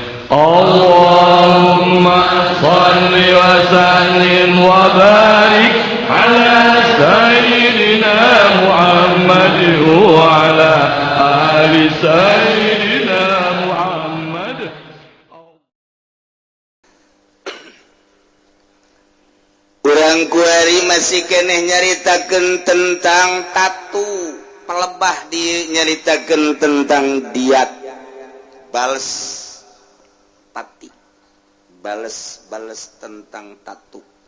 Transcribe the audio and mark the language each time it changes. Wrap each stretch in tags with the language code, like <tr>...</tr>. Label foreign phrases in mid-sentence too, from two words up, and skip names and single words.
<ar>اللهم صل وسلم وبارك على سيدنا محمد وعلى آل سيدنا محمد.</ar> <su>Urang kuari masih keneh nyaritakeun tentang tatu, pelebah di nyaritakeun tentang diat bales pati, bales tentang tatu.</su>